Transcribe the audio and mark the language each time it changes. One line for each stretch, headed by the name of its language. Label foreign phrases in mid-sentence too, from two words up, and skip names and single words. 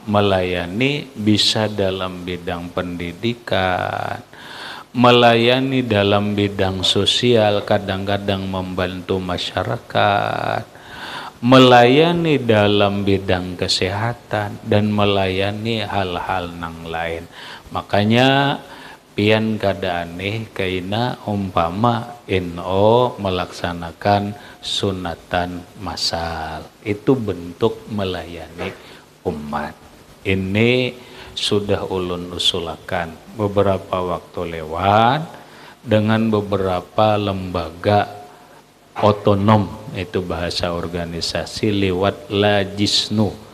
Indonesian: Melayani bisa dalam bidang pendidikan, melayani dalam bidang sosial, kadang-kadang membantu masyarakat, melayani dalam bidang kesehatan, dan melayani hal-hal nang lain. Makanya
Banjar: pian kada aneh kaina
Indonesian: umpama NU melaksanakan sunatan massal, itu bentuk melayani umat. Ini sudah ulun usulakan beberapa waktu lewat dengan beberapa lembaga otonom, itu bahasa organisasi, lewat Lajisnu.